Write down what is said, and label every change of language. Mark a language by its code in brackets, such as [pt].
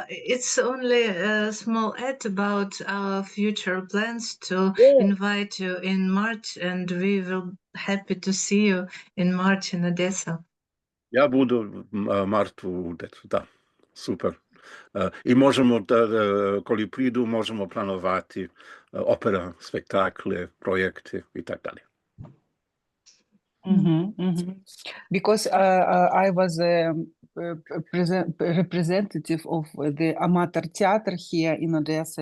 [en] It's only a small add about our future plans to invite you in March, and we will happy to see you in March in Odessa. [uk] Я буду в марті в Одесі, так. Супер. І можемо, коли прийду, можемо планувати опера, спектакли, проєкти і так далі. [en] Because I was a representative of the amateur theater here in Odessa.